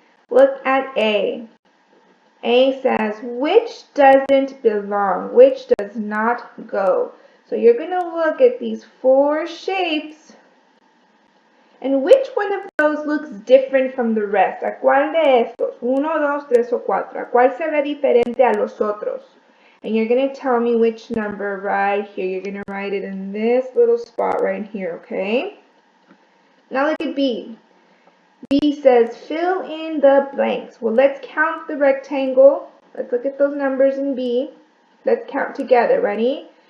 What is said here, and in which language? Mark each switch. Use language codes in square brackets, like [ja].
[en] Look at A. A says, which doesn't belong? Which does not go? So you're going to look at these 4 shapes, and which one of those looks different from the rest? [es] ¿A cuál de estos? 1, 2, 3 o 4. ¿A cuál se ve diferente a los otros? [en] And you're going to tell me which number right here. You're going to write it in this little spot right here, okay? Now look at B. B says, fill in the blanks. Well, let's count the rectangle. Let's look at those numbers in B. Let's count together. Ready?